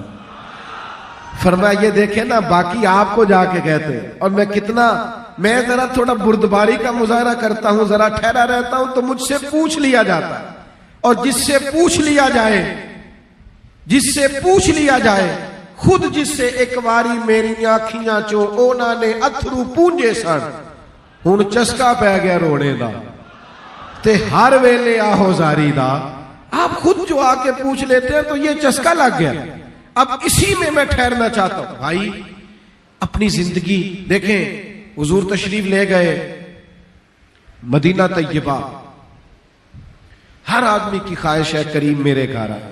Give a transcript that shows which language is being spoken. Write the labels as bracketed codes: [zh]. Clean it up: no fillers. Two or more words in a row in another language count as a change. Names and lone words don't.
[ur] فرمایا یہ دیکھیں نا باقی آپ کو جا کے کہتے, اور میں ذرا تھوڑا بردباری کا مظاہرہ کرتا ہوں, ذرا ٹھہرا رہتا ہوں تو مجھ سے پوچھ لیا جاتا ہے, اور جس سے پوچھ لیا جائے جس سے پوچھ لیا جائے خود جس سے ایک واری [pa] میری آنکھیاں چوں اونا نے اتھرو پونجے سن ہن چسکا پہ گیا روڑے دا تے ہر ویلے آہو زاری دا. [ur] آپ خود جو آ کے پوچھ لیتے ہیں تو یہ چسکا لگ گیا. اب اسی میں ٹھہرنا چاہتا ہوں. بھائی اپنی زندگی دیکھیں, حضور تشریف لے گئے مدینہ طیبہ, ہر آدمی کی خواہش ہے کریم میرے گھر آئے.